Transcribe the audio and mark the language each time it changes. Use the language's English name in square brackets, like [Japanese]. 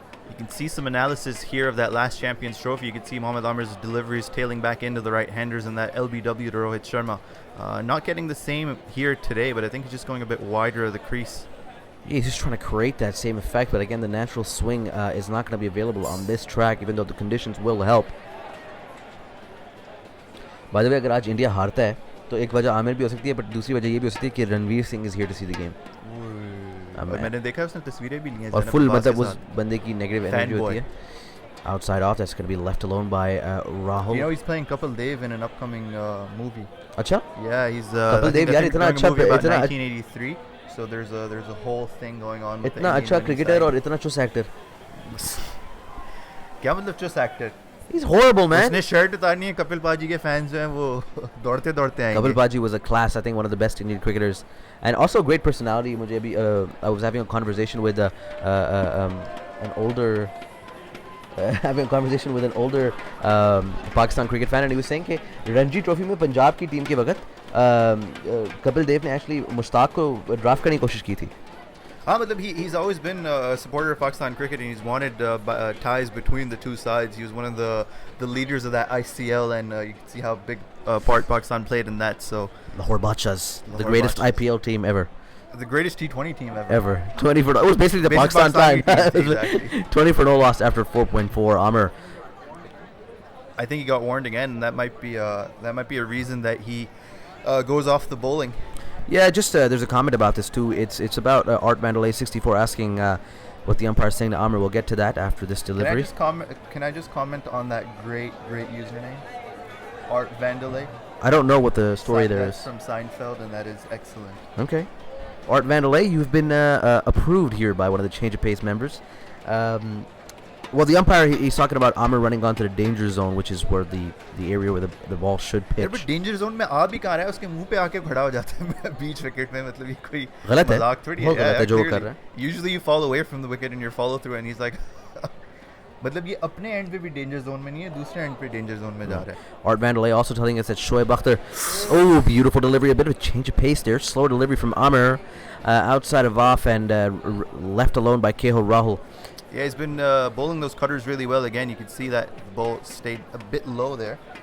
[English] You can see some analysis here of that last Champions Trophy. You can see Mohammad Amir's deliveries tailing back into the right-handers and that LBW to Rohit Sharma. Not getting the same here today, but I think he's just going a bit wider of the crease. Yeah, he's just trying to create that same effect, but again, the natural swing is not going to be available on this track, even though the conditions will help. By the way, [Hindi] अगर आज India हारता है तो एक वजह आमिर भी हो सकती है, [English] but [Hindi] दूसरी वजह ये भी हो सकती है कि Ranveer Singh [English] is here to see the game. [Hindi] मैंने देखा उसने तस्वीरें भी ली हैं और full मतलब उस बंदे की negative energy होती है. [English] Outside off, that's going to be left alone by Rahul. You know, he's playing Kapil Dev in an upcoming movie. [Hindi] अच्छा? [English] Yeah, he's [Hindi] Kapil Dev यार इतना अच्छा [English] about 1983. So there's a whole thing going on with [Hindi] इतना अच्छा cricketer और इतना चुस actor. क्या मतलब चुस actor? [English] He's horrible, man. [Hindi] उसने शर्ट उतारनी है, कपिल पाजी के फैंस जो हैं वो दौड़ते दौड़ते आएंगे. [English] Kapil Paji was a class, I think one of the best Indian cricketers, and also a great personality. [Hindi] मुझे अभी [English] I was having a conversation with an older Pakistan cricket fan, and he was saying [Hindi] कि Ranji trophy में पंजाब की team के वक्त कपिल देव ने actually Mushtaq को draft करने की कोशिश की थी. हाँ मतलब [English] he's always been a supporter of Pakistan cricket, and he's wanted ties between the two sides. He was one of the leaders of that ICL, and you can see how big part Pakistan played in that. So Lahore Badshahs, the greatest IPL team ever. The greatest T20 team ever. 20 for no. It was basically the Pakistan time. Exactly. 20 for no loss after 4.4. Amir. I think he got warned again, and that might be a reason that he goes off the bowling. Yeah, just there's a comment about this too. It's about Art Mandalay 64 asking what the umpire is saying to Amir. We'll get to that after this delivery. Can I just comment on that great username, Art Vandalay? I don't know what the story there is. That's from Seinfeld, and that is excellent. Okay. Art Vandalay, you've been approved here by one of the Change of Pace members. Well, the umpire, he's talking about Amir running onto the danger zone, which is where the area where the ball should pitch. [Hindi] But danger zone में आ भी कहाँ रहा है, उसके मुंह पे आके खड़ा हो जाता है बीच विकेट में, मतलब ये कोई गलत है, मजाक थोड़ी बहुत गलत है जो वो कर रहा है. [English] Usually you fall away from the wicket and you follow through, and he's like [Hindi] मतलब ये अपने एंड पे भी डेंजर जोन में नहीं है, दूसरे एंड पे डेंजर जोन में जा रहा है. [English] Art Vandalay also telling us that Shoaib Akhtar, oh, beautiful delivery, a bit of a change of pace there, slow delivery from Amir, outside of off and left alone by KL Rahul. Yeah, he's been bowling those cutters really well. Again, you can see that the ball stayed a bit low there.